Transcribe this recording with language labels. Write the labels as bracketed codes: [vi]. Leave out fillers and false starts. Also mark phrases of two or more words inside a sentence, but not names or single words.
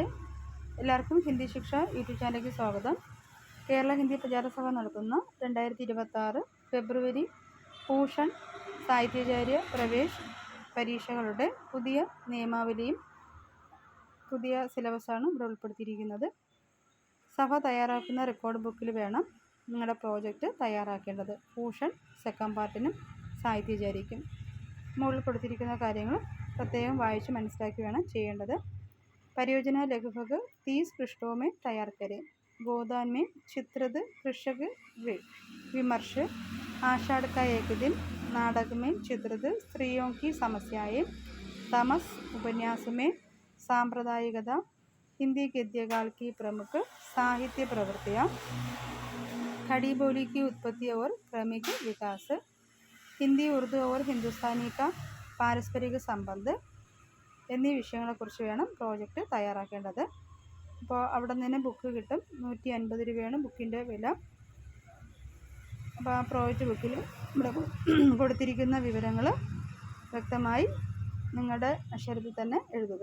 [ml] എല്ലാവർക്കും ഹിന്ദി ശിക്ഷ യൂട്യൂബ് ചാനലിലേക്ക് സ്വാഗതം. കേരള ഹിന്ദി പ്രചാരസഭ നടത്തുന്ന 2026 ഫെബ്രുവരി ഭൂഷൺ സാഹിത്യാചാര്യ പ്രവേശ് പരീക്ഷകളുടെ പുതിയ നിയമാവലിയും പുതിയ സിലബസാണ് ഇവിടെ ഉൾപ്പെടുത്തിയിരിക്കുന്നത്. സഭ തയ്യാറാക്കുന്ന റെക്കോർഡ് ബുക്കിൽ വേണം നിങ്ങളുടെ പ്രോജക്റ്റ് തയ്യാറാക്കേണ്ടത്. ഭൂഷൺ സെക്കൻഡ് പാർട്ടിനും സാഹിത്യാചാര്യയ്ക്കും മുകളിൽ കൊടുത്തിരിക്കുന്ന കാര്യങ്ങൾ പ്രത്യേകം വായിച്ച് മനസ്സിലാക്കി വേണം ചെയ്യേണ്ടത്. [hi] परियोजना लगभग 30 पृष्ठों में तैयार करें. गोदान में चित्रित कृषक विमर्श, आषाढ़ का एक दिन, नाटक में चित्रित स्त्रियों की समस्याएं, तमस उपन्यास में सांप्रदायिकता, हिंदी गद्यकाल की प्रमुख साहित्य प्रवृत्तियाँ, खड़ी बोली की उत्पत्ति और क्रमिक विकास, हिंदी उर्दू और हिंदुस्तानी का पारस्परिक संबंध [ml] എന്നീ വിഷയങ്ങളെക്കുറിച്ച് വേണം പ്രോജക്റ്റ് തയ്യാറാക്കേണ്ടത്. അപ്പോൾ അവിടെ നിന്ന് ബുക്ക് കിട്ടും. 150 രൂപയാണ് ബുക്കിൻ്റെ വില. അപ്പോൾ ആ പ്രോജക്റ്റ് ബുക്കിൽ ഇവിടെ കൊടുത്തിരിക്കുന്ന വിവരങ്ങൾ വ്യക്തമായി നിങ്ങളുടെ അക്ഷരത്തിൽ തന്നെ എഴുതുക.